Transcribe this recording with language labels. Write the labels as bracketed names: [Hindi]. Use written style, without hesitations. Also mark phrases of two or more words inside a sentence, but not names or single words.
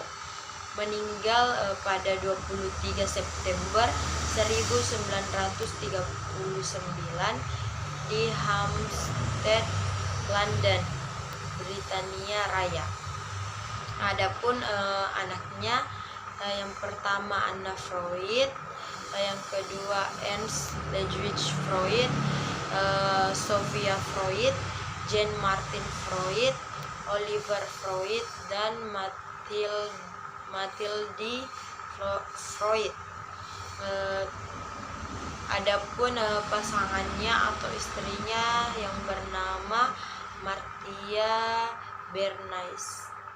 [Indonesian] Meninggal pada 23 September 1939 di Hampstead, London, Britania Raya. Adapun anaknya yang pertama Anna Freud, yang kedua Ernst Ludwig Freud, Sophia Freud, Jean Martin Freud, Oliver Freud, dan Mathilde Freud. Adapun pasangannya atau istrinya yang bernama Martia Bernays.